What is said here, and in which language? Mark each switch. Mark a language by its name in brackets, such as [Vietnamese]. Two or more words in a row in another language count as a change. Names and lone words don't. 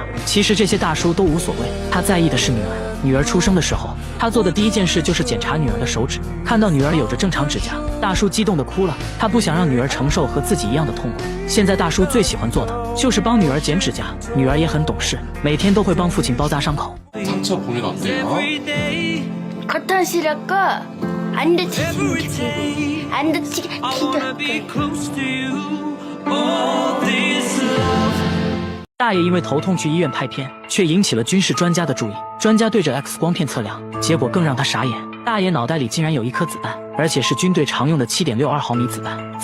[Chinese] 其實這些大叔都無所謂，他在意的是女兒。女兒出生的時候，他做的第一件事就是檢查女兒的手指，看到女兒有着正常指甲，大叔激動地哭了。他不想讓女兒承受和自己一樣的痛苦。現在大叔最喜歡做的就是幫女兒剪指甲，女兒也很懂事，每天都會幫父親包紮傷口。 [Korean] 상처 본인 어때요? 커튼실하고 안 다치게 안 다치게 [Chinese] 大爺因為頭痛去醫院拍片，卻引起了軍事專家的注意。專家對着 X 光片測量，結果更讓他傻眼。大爺腦袋裡竟然有一顆子彈，而且是軍隊常用的 7.62 毫米子彈。